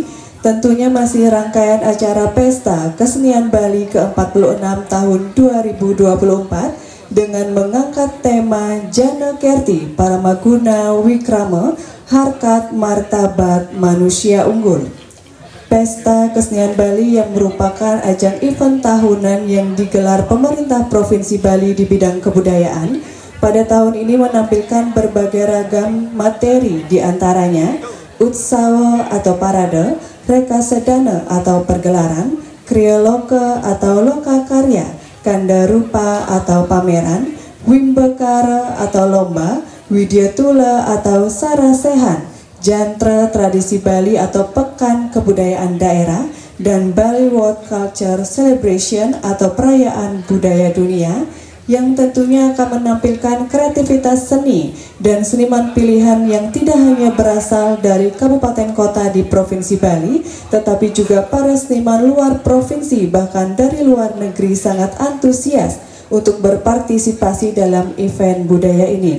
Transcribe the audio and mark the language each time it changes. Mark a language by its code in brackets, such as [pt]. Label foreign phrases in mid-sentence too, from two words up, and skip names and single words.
[id] Tentunya masih rangkaian acara Pesta Kesenian Bali ke-46 tahun 2024 dengan mengangkat tema Jana Kerti Paramaguna Wikrama Harkat Martabat Manusia Unggul. Pesta Kesenian Bali yang merupakan ajang event tahunan yang digelar pemerintah Provinsi Bali di bidang kebudayaan pada tahun ini menampilkan berbagai ragam materi, diantaranya utsawa atau parade, reka sedana atau pergelaran, kriya loka atau loka karya, kanda rupa atau pameran, wimbekara atau lomba, widyatula atau sarasehan, jantra tradisi Bali atau pekan kebudayaan daerah, dan Bali World Culture Celebration atau perayaan budaya dunia yang tentunya akan menampilkan kreativitas seni dan seniman pilihan yang tidak hanya berasal dari kabupaten kota di Provinsi Bali, tetapi juga para seniman luar provinsi bahkan dari luar negeri sangat antusias untuk berpartisipasi dalam event budaya ini.